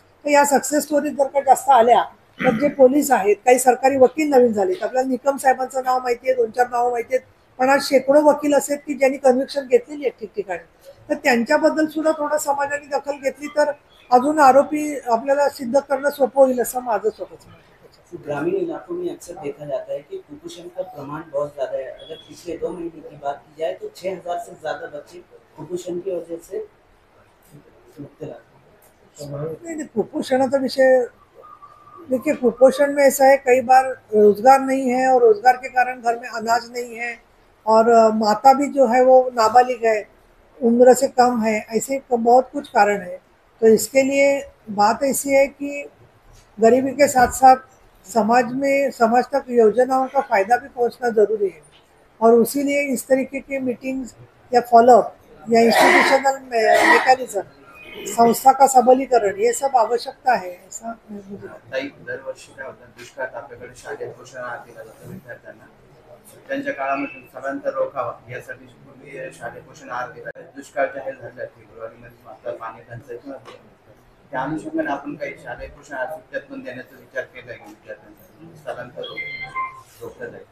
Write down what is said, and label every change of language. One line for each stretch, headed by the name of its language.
Marathi: तर या success stories जर का जास्त आल्या तर जे पोलीस आहेत, काही सरकारी वकील नवीन झालेत. आपल्याला निकम साहेबांचं नाव माहितीये, 2-4 नावं माहिती आहेत, पण आज शेकडो वकील असेल की ज्यांनी कन्व्हिक्शन घेतलेली आहेत ठिकठिकाणी. तर त्यांच्याबद्दल सुद्धा थोडं समाजाने दखल घेतली तर अजून आरोपी आपल्याला सिद्ध करणं सोपं होईल असं माझं स्वतःच मत आहे.
Hindi: ग्रामीण इलाकों में अक्सर देखा जाता है कि कुपोषण का प्रमाण बहुत ज्यादा है. अगर पिछले 2 महीने की बात की जाए तो 6000 से ज्यादा बच्चे कुपोषण की वजह से मुब्तला हैं. नहीं,
Marathi: कुपोषणाचा विषय
Hindi: देखिए, कुपोषण में ऐसा है कई बार रोजगार नहीं है और रोजगार के कारण घर में अनाज नहीं है और माता भी जो है वो नाबालिग है, उम्र से कम है, ऐसे बहुत कुछ कारण है. तो इसके लिए बात ऐसी है कि गरीबी के साथ साथ समाज तक योजनाओं का फायदा भी पहुंचना जरूरी है और इसीलिए इस तरीके की मीटिंग्स या फॉलोअप या इंस्टीट्यूशनल मेकॅनिज्म, संस्था का सबलीकरण, ये सब आवश्यकता है ऐसा मुझे लगता है.
Marathi: दरवर्षी काय होतं, दुष्काळात आपल्याकडे शालेय पोषण आहार दिला जातो विद्यार्थ्यांना. त्यांच्या काळामध्ये स्थलांतर रोखावा यासाठी पूर्वी शालेय पोषण आहार दिला. दुष्काळ जाहीर झाला फेब्रुवारीमध्ये, आता पाणी टंचाई किंवा त्या अनुषंगाने आपण काही शालेय पोषण आहार सुट्ट्यात पण देण्याचा विचार केला आहे विद्यार्थ्यांचा, स्थलांतर रोखलं जाईल.